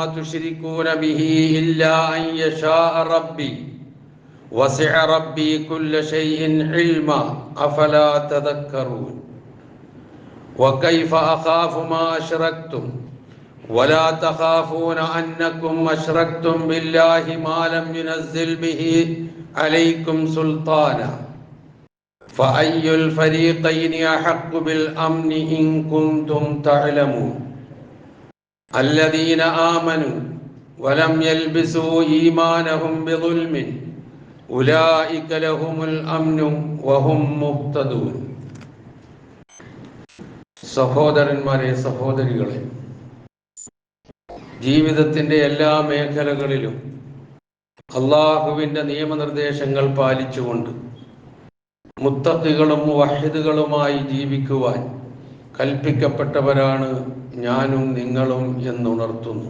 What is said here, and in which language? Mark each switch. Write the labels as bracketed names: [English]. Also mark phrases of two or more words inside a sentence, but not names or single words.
[Arabic] تشركون به إلا أن يشاء ربي وسع ربي كل شيء علما أفلا تذكرون وكيف أخاف ما أشركتم ولا تخافون أنكم أشركتم بالله ما لم ينزل به عليكم سلطانا فأي الفريقين أحق بالأمن إن كنتم تعلمون الذين آمنوا ولم يلبسوا إيمانهم بظلم أولئك لهم الأمن وهم مهتدون [Malayalam] സഹോദരന്മാരെ സഹോദരികളെ ജീവിതത്തിൻ്റെ എല്ലാ മേഖലകളിലും അള്ളാഹുവിൻ്റെ നിയമനിർദ്ദേശങ്ങൾ പാലിച്ചുകൊണ്ട് മുത്തഖികളും മുവഹിദുകളുമായി ജീവിക്കുവാൻ കൽപ്പിക്കപ്പെട്ടവരാണ് ഞാനും നിങ്ങളും എന്നുണർത്തുന്നു.